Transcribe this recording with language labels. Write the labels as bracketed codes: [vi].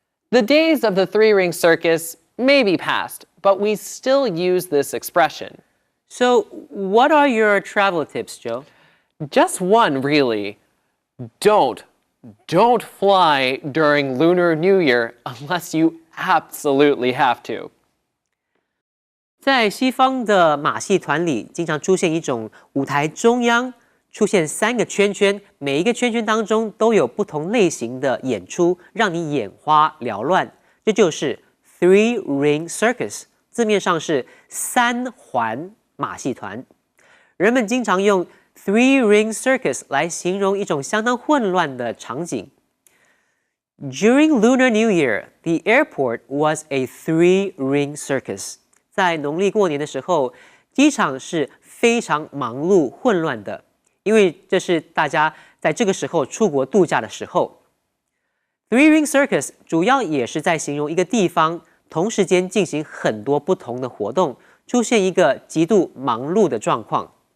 [en] The days of the three-ring circus may be past, but we still use this expression. So, what are your travel tips, Joe? Just one, really. Don't fly during Lunar New Year unless you absolutely have to. [zh] 在西方的马戏团里，经常出现一种舞台中央出现3个圈圈，每一个圈圈当中都有不同类型的演出，让你眼花缭乱。这就是 three-ring circus， 字面上是3环马戏团。人们经常用 three-ring circus 来形容一种相当混乱的场景。 [en] During Lunar New Year, the airport was a three-ring circus. [zh] 在农历过年的时候，机场是非常忙碌混乱的，因为这是大家在这个时候出国度假的时候。 Three-ring circus 主要也是在形容一个地方同时间进行很多不同的活动，出现一个极度忙碌的状况。